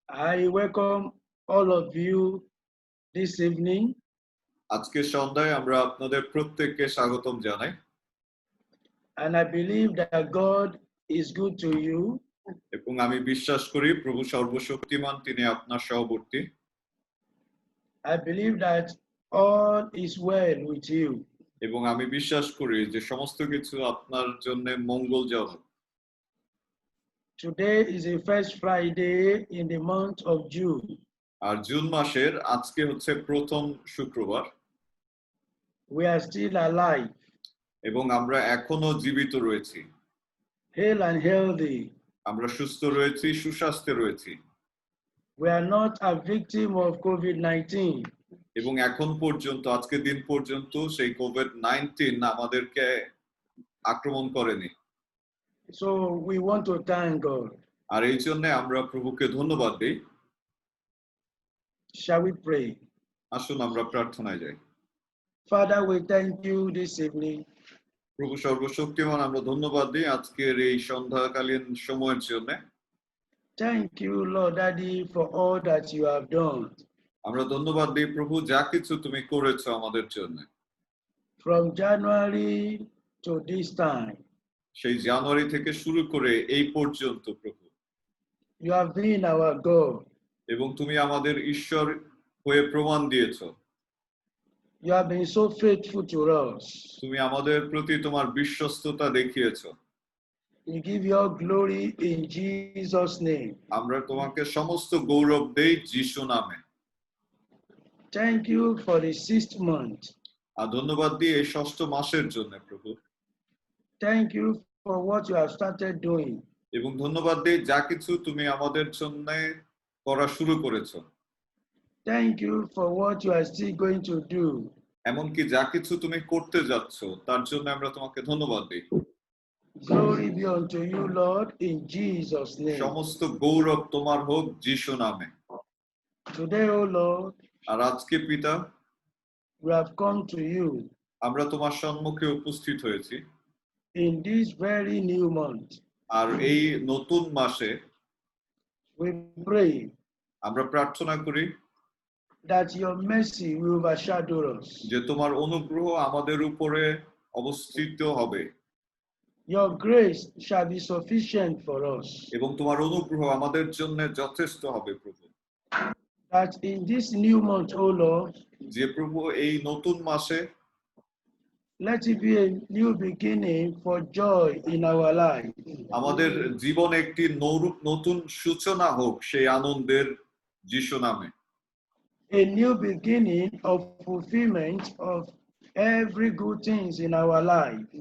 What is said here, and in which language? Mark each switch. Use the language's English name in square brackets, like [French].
[English] I welcome all of you this evening. [Bangla] আজকে সন্ধ্যায় আমরা আপনাদের প্রত্যেককে স্বাগতম জানাই [English] And I believe that God is good to you. [Bangla] এবং আমি বিশ্বাস করি প্রভু সর্বশক্তিমান তিনি আপনার সহবর্তী [English] I believe that all is well with you. [Bangla] এবং আমি বিশ্বাস করি যে সমস্ত কিছু আপনার জন্য মঙ্গলজনক [English] Today is the first Friday in the month of June. [Bangla] আর June মাসের আজকে হচ্ছে প্রথম শুক্রবার [English] We are still alive, [Bangla] এবং আমরা এখনো জীবিত রয়েছি [English] hale and healthy. [Bangla] আমরা সুস্থ রয়েছি সুস্বাস্থ্যে রয়েছি [English] We are not a victim of COVID-19. [Bangla] এবং এখন পর্যন্ত আজকের দিন পর্যন্ত সেই কোভিড-19 আমাদেরকে আক্রমণ করেনি। [English] So we want to thank God. [Bangla] আর এই জন্য আমরা প্রভুকে ধন্যবাদ দিই। [English] Shall we pray? [Bangla] আসুন আমরা প্রার্থনায় যাই। [English] Father, we thank you this evening. [Bangla] প্রভু সর্বশক্তিমান, আমরা ধন্যবাদ দিই আজকের এই সন্ধ্যাকালীন সময়ের জন্য। [English] Thank you, Lord Daddy, for all that you have done. [Bangla] আমরা ধন্যবাদ দিই প্রভু যা কিছু তুমি করেছো আমাদের জন্য। [English] From January to this time, [Bangla] সেই জানুয়ারি থেকে শুরু করে এই পর্যন্ত প্রভু [English] you have been our God. [Bangla] এবং তুমি আমাদের ঈশ্বর হয়ে প্রমাণ দিয়েছো। [English] You have been so faithful to us. [Bangla] তুমি আমাদের প্রতি তোমার বিশ্বস্ততা দেখিয়েছো। [English] We give you all glory in Jesus' name. [Bangla] আমরা তোমাকে সমস্ত গৌরব দেই যিশু নামে। [English] Thank you for the 6th month. [Bangla] আর ধন্যবাদ দিই এই ষষ্ঠ মাসের জন্য প্রভু। [English] Thank you for what you have started doing. [Bangla] এবং ধন্যবাদ দিই যা কিছু তুমি আমাদের জন্য করা শুরু করেছো। [English] Thank you for what you are still going to do. [Bangla] এমনকি যা কিছু তুমি করতে যাচ্ছ তার জন্য আমরা তোমাকে ধন্যবাদ দিই। [English] Glory be unto you, Lord, in Jesus' name. [Bangla] সমস্ত গৌরব তোমার হোক যিশু নামে। [English] Today, O Lord, [Bangla] আর আজকে পিতা [English] we have come to you [Bangla] আমরা তোমার সম্মুখে উপস্থিত হয়েছি [English] in this very new month. [Bangla] আর এই নতুন মাসে [English] We pray [Bangla] আমরা প্রার্থনা করি [English] that your mercy will overshadow us. [Bangla] যে তোমার অনুগ্রহ আমাদের উপরে অবস্থিত হবে [English] Your grace shall be sufficient for us. [Bangla] এবং তোমার অনুগ্রহ আমাদের জন্য যথেষ্ট হবে প্রভু। [English] That in this new month, O Lord, [Bangla] যে প্রভু এই নতুন মাসে [English] let it be a new beginning for joy in our life. [Bangla] আমাদের জীবনে একটি নতুন সূচনা হোক সেই আনন্দের যিশু নামে। [English] A new beginning of fulfillment of every good things in our life.